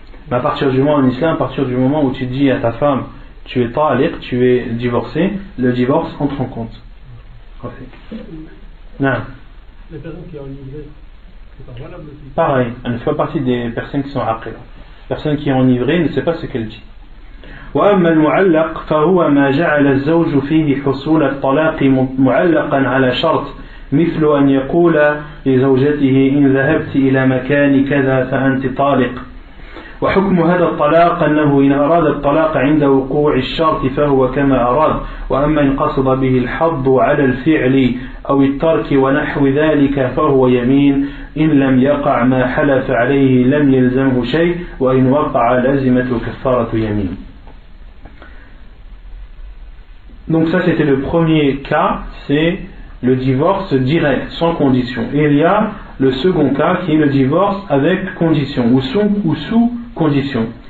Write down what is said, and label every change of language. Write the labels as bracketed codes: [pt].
[fr] Mais à partir du moment, en islam, à partir du moment où tu dis à ta femme, tu es taliq, tu es divorcé, le divorce entre en compte. Non. Les personnes qui ont enivré, c'est pas valable aussi. Pareil, elle ne fait pas partie des personnes qui sont après. Personne qui est enivrée ne sait pas ce qu'elle dit. [ar] وأما المعلق فهو ما جعل الزوج فيه حصول الطلاق معلقا على شرط مثل أن يقول لزوجته إن ذهبت إلى مكان كذا فأنت طالق. وحكم هذا الطلاق أنه إن أراد الطلاق عند وقوع الشرط فهو كما أراد، وأما إن قصد به الحض على الفعل أو الترك ونحو ذلك فهو يمين، إن لم يقع ما حلف عليه لم يلزمه شيء، وإن وقع لزمته كفارة يمين. [fr] Donc ça c'était le premier cas, c'est le divorce direct, sans condition. Et il y a le second cas qui est le divorce avec condition ou sous condition.